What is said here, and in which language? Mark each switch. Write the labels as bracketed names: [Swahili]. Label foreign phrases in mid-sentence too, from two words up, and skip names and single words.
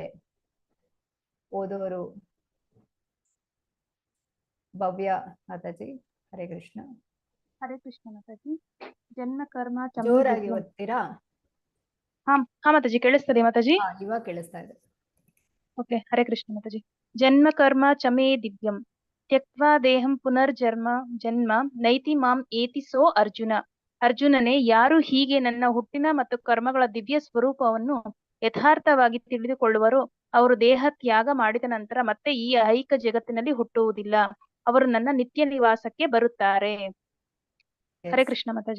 [Kannada] ಓದುವರು ಭವ್ಯ ಮಾತಾಜಿ. ಹರೇ ಕೃಷ್ಣ. ಹರೇ ಕೃಷ್ಣ ಮಾತಾಜಿ. [Sanskrit] जन्म कर्म [Kannada] ಜೋರಾಗಿ ಓದ್ತೀರಾ? ಹಾ ಮಾತಾಜಿ, ಕೇಳಿಸ್ತದೆ ಮಾತಾಜಿ? ಇವಾಗ ಕೇಳಿಸ್ತಾ ಇದೆ. ಓಕೆ, ಹರೇ ಕೃಷ್ಣ ಮಾತಾಜಿ. [Sanskrit] जन्म कर्म चमे दिव्यं त्यक्वा देहं जन्म नैति मां एति सो अर्जुन. [Kannada] ಅರ್ಜುನನೇ, ಯಾರು ಹೀಗೆ ನನ್ನ ಹುಟ್ಟಿನ ಮತ್ತು ಕರ್ಮಗಳ ದಿವ್ಯ ಸ್ವರೂಪವನ್ನು ಯಥಾರ್ಥವಾಗಿ ತಿಳಿದುಕೊಳ್ಳುವರೋ ಅವರು ದೇಹ ತ್ಯಾಗ ಮಾಡಿದ ನಂತರ ಮತ್ತೆ ಈ ಐಹಿಕ ಜಗತ್ತಿನಲ್ಲಿ ಹುಟ್ಟುವುದಿಲ್ಲ. ಅವರು ನನ್ನ ನಿತ್ಯ ನಿವಾಸಕ್ಕೆ ಬರುತ್ತಾರೆ. ಹರೇ ಕೃಷ್ಣ ಮಾತಾಜಿ.